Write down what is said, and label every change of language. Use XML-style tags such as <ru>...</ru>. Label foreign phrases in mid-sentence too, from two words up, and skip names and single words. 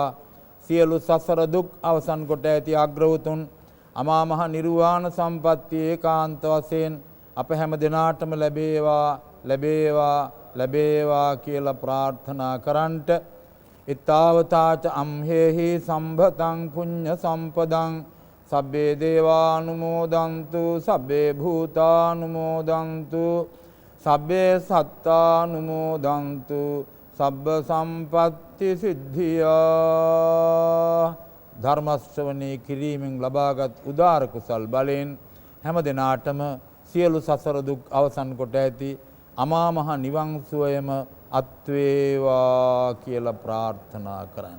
<si>සියලු සසර දුක් අවසන් කොට ඇති අග්‍රවතුන් අමා මහ නිර්වාණ සම්පත්තිය ඒකාන්ත වශයෙන් අප හැම දෙනාටම ලැබේවා ලැබේවා ලැබේවා කියලා ප්‍රාර්ථනා කරන්ට</si> <pi>ඉත්තාවතාච අම්හෙහි සම්භතං පුඤ්ඤ සම්පදං සබ්බේ දේවානුමෝදන්තු සබ්බේ භූතානුමෝදන්තු සබ්බේ සත්තානුමෝදන්තු සබ්බ සම්පත්ති සිද්ධියා.</pi> <si>ධර්ම ශ්‍රවණය කිරීමෙන් ලබාගත් උදාර කුසල් බලෙන් හැම දිනාටම සියලු සසර දුක් අවසන් කොට ඇති අමා මහ නිවන් සුවයම අත්වේවා කියලා ප්‍රාර්ථනා කරන්නට.</si>